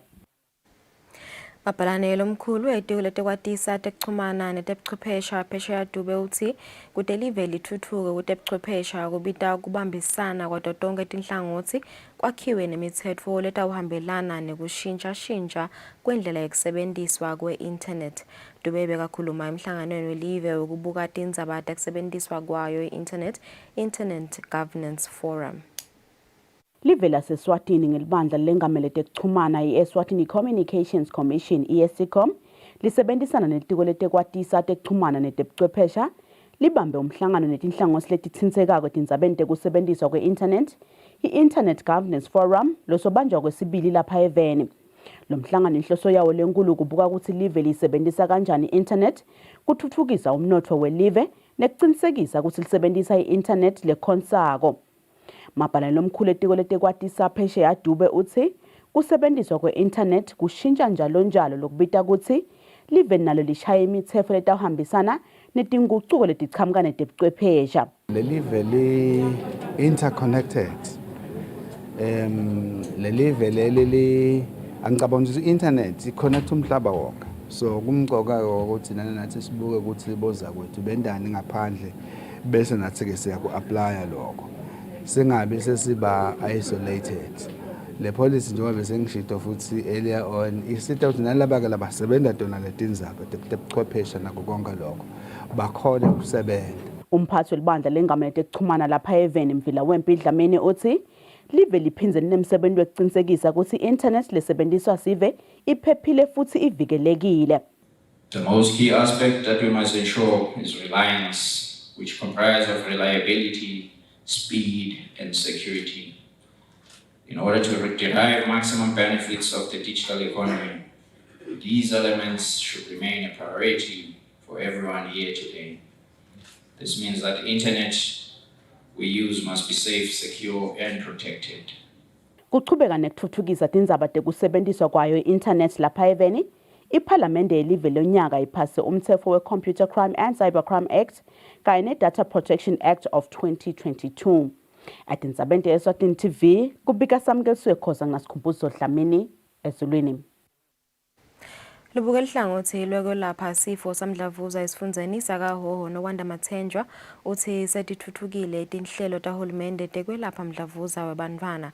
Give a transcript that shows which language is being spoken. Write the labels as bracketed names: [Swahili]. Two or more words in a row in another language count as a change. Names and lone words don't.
[Swati] Mabhalane lomkhulu etiko letekwatisa tekuchumana netebuchwephesha phesheya Dube uthi kude live lithuthuke kutebuchwephesha kubita kubambisana kwato tonke tinhlangothi kwakhiwe nemithetho letawuhambelana nekushintsha kwendlela yekusebenziswa kwe-internet. Dube bekakhuluma emhlanganweni welive wokubuka tindzaba tekusebenziswa kwayo i-internet governance forum. Live laseSwatini ngelibandla lengamele tekuchumana i-Eswatini Communications Commission ESCOM lisebenzisana netiko letekwatisa tekuchumana netebuchwephesha libambe umhlangano netinhlangosi letithintekako etindzabeni tekusebenziswa kwe-internet, i-Internet Governance Forum, losobanjwa kwesibili lapha eVeni. Lo mhlangano inhloso yawo lenkulu kubuka ukuthi live lisebenzisa kanjani i-internet, kuthuthukisa umnotfo welive nekuqinisekisa ukuthi lisebenzisa i-internet lekhonsako. Mabhalane lomkhulu etiko letekwatisa phesheya Dube uthi kusebenziswa kwe-internet kushintsha njalo lokubita ukuthi live nalo lishaya imitsetfo letawuhambisana netingucuko letichamuka netebuchwephesha. Lelive li-interconnected. Lelive leli angicabanga ukuthi i-internet i-connect umhlaba wonke. So kumqoka ukuthi nathi sibuke ukuthi boza kwethu bendani ngaphandle bese nathi-ke siyaku-aplya lokho. Singabi sesiba isolated. Le policy njengoba bese ngishito futhi [English] earlier on [Swati] isita ukuthi nalaba-ke labasebenza tona letindzaba tebuchwephesha nakho konke lokho bakhona ukusebenza. Umphathi welibandla lengamela tekuchumana lapha eVeni Mvila Wempi Dlamini uthi live liphindze linemsebenzi wekuqinisekisa ukuthi i-internet lesebenziswa sive iphephile futhi ivikelekile. [English] The most key aspect that we must ensure is reliance, which comprises of reliability, speed, and security. In order to derive maximum benefits of the digital economy, these elements should remain a priority for everyone here today. This means that the internet we use must be safe, secure, and protected. [Swati] Kuchubeka nekuthuthukisa tindzaba tekusebenziswa kwayo i-internet lapha eVeni, iPhalamende yelive lonyaka iphase umtsetfo we-Computer Crime and Cybercrime Act kanye ne-Data Protection Act of 2022. Atindzabeni te-Eswatini TV kubika samukelswe khoza ngasikhumbuzo Dlamini ezulwini. Lubuke lihlangothi lwekwelapha sifo samdlavuza esifundzeni sakaHhohho noWanda Mathenjwa uthi setithuthukile tinhlelo tahulumende tekwelapha mdlavuza webantfwana.